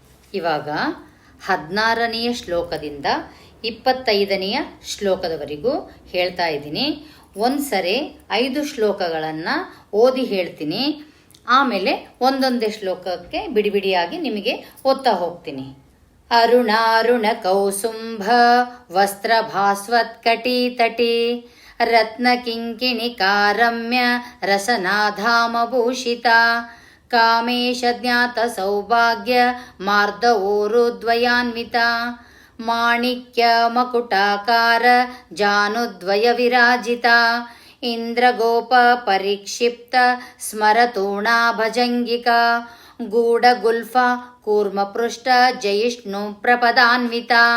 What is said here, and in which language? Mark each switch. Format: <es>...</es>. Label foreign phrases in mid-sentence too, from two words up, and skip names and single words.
<kn>ಇವಾಗ 16ನೆಯ ಶ್ಲೋಕದಿಂದ 25ನೆಯ ಶ್ಲೋಕದವರೆಗೂ ಹೇಳ್ತಾ ಇದ್ದೀನಿ. ಒಂದ್ಸರಿ 5 ಶ್ಲೋಕಗಳನ್ನು ಓದಿ ಹೇಳ್ತೀನಿ. ಆಮೇಲೆ ಒಂದೊಂದೇ ಶ್ಲೋಕಕ್ಕೆ ಬಿಡಿಬಿಡಿಯಾಗಿ ನಿಮಗೆ ಓದ್ತಾ ಹೋಗ್ತೀನಿ.</kn> <sa>ಅರುಣಾರುಣ ಕೌಸುಂಭ ವಸ್ತ್ರ ಭಾಸ್ವತ್ಕಟಿ ತಟಿ ರತ್ನ ಕಿಂಕಿಣಿ ಕಾರಮ್ಯ ರಸನಾಧಾಮಭೂಷಿತ ಕಾಮೇಶ ಜ್ಞಾತ ಸೌಭಾಗ್ಯ ಮಾರ್ದವೋರುದ್ವಯಾನ್ವಿತ ಮಾಣಿಕ್ಯ ಮಕುಟಾಕಾರ ಜಾನುದ್ವಯ ವಿರಾಜಿತ ಇಂದ್ರಗೋಪ ಪರಿಕ್ಷಿಪ್ತ ಸ್ಮರತೂಣಾ ಭಜಂಗಿಕಾ ಗೂಢಗುಲ್ಫಾ ಕೂರ್ಮಪೃಷ್ಟ ಜಯಿಷ್ಣು ಪ್ರಪದಾನ್ವಿತ</sa>